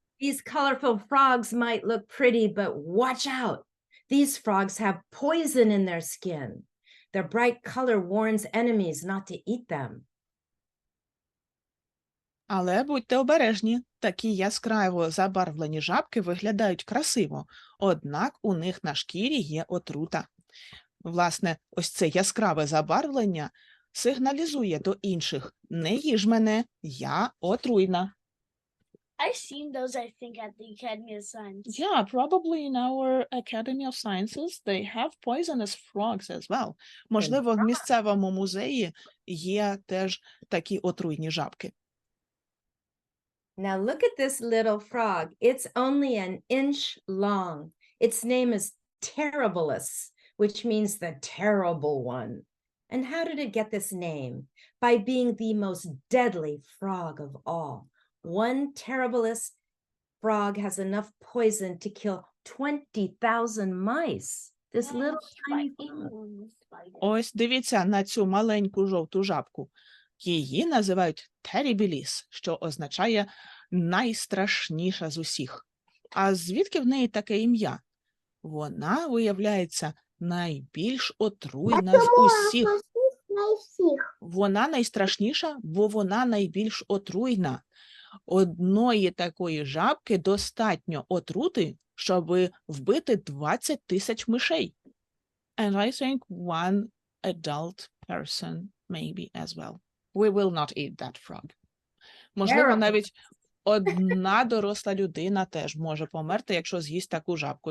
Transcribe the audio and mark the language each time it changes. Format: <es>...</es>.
<en>These colorful frogs might look pretty, but watch out. These frogs have poison in their skin. Their bright color warns enemies not to eat them.</en> <uk>Але будьте обережні, такі яскраво забарвлені жабки виглядають красиво, однак у них на шкірі є отрута. Власне, ось це яскраве забарвлення сигналізує до інших: не їж мене, я отруйна.</uk> <en>I've seen those, I think, at the Academy of Science. Yeah, probably in our Academy of Sciences they have poisonous frogs as well.</en> <uk>Можливо, в місцевому музеї є теж такі отруйні жабки.</uk> <en>Now look at this little frog. It's only an inch long. Its name is Terribilis, which means the terrible one. And how did it get this name? By being the most deadly frog of all. One Terribilis frog has enough poison to kill 20,000 mice. This little tiny frog.</en> <uk>Ось дивіться на цю маленьку жовту жабку. Її називають Terribilis, що означає найстрашніша з усіх. А звідки в неї таке ім'я? Вона, виявляється, найбільш отруйна з усіх. Вона найстрашніша, бо вона найбільш отруйна. Одної такої жабки достатньо отрути, щоб вбити 20 тисяч мишей.</uk> <en>And I think one adult person maybe as well. We will not eat that frog.</en> <uk>Можливо, навіть одна доросла людина теж може померти, якщо з'їсть таку жабку.</uk>